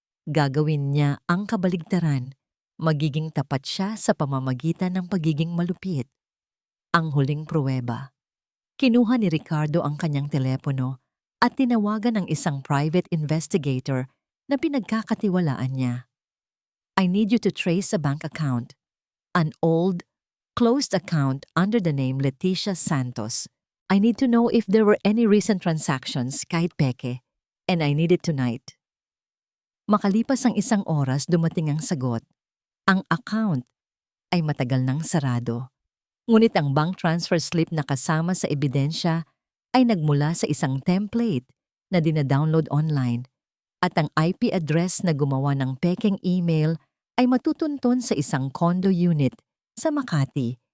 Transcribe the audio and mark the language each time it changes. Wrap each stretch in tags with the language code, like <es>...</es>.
<tl>Gagawin niya ang kabaligtaran. Magiging tapat siya sa pamamagitan ng pagiging malupit. Ang huling pruweba. Kinuha ni Ricardo ang kanyang telepono at tinawagan ng isang private investigator na pinagkakatiwalaan niya.</tl> <en>I need you to trace a bank account. An old, closed account under the name Leticia Santos. I need to know if there were any recent transactions</en> <tl>kahit peke,</tl> <en>and I need it tonight.</en> <tl>Makalipas ang 1 oras, dumating ang sagot. Ang account ay matagal nang sarado. Ngunit ang bank transfer slip na kasama sa ebidensya ay nagmula sa isang template na dinadownload online at ang IP address na gumawa ng pekeng email ay matutunton sa isang condo unit sa Makati.</tl>